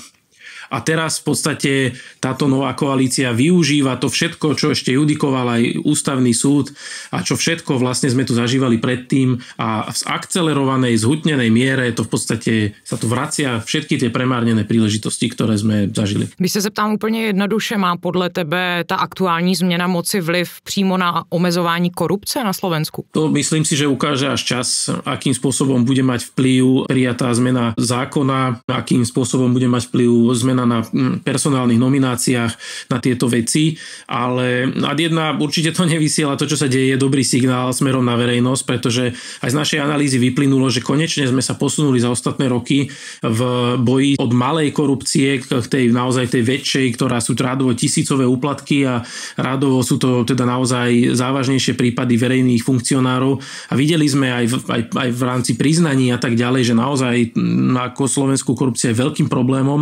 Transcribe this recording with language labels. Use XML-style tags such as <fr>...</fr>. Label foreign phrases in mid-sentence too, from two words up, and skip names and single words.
<sk>A teraz v podstate táto nová koalícia využíva to všetko, čo ešte judikoval aj ústavný súd a čo všetko vlastne sme tu zažívali predtým, a v akcelerovanej, zhutnenej miere to v podstate sa tu vracia všetky tie premárnené príležitosti, ktoré sme zažili.</sk> <cs>Když se zeptám úplně jednoduše, má podle tebe ta aktuální změna moci vliv přímo na omezování korupce na Slovensku?</cs> <sk>To myslím si, že ukáže až čas, akým spôsobom bude mať vplyv prijatá zmena zákona, akým spôsobom bude mať vplyv zmena zejména na personálnych nomináciách na tieto veci, ale ad jedna určite to nevysiela, to, čo sa deje, je dobrý signál smerom na verejnosť, pretože aj z našej analýzy vyplynulo, že konečne sme sa posunuli za ostatné roky v boji od malej korupcie k tej naozaj tej väčšej, ktorá sú rádovo tisícové úplatky a rádovo sú to teda naozaj závažnejšie prípady verejných funkcionárov a videli sme aj v rámci priznaní a tak ďalej, že naozaj ako slovenskú korupcia je veľkým problémom.</sk>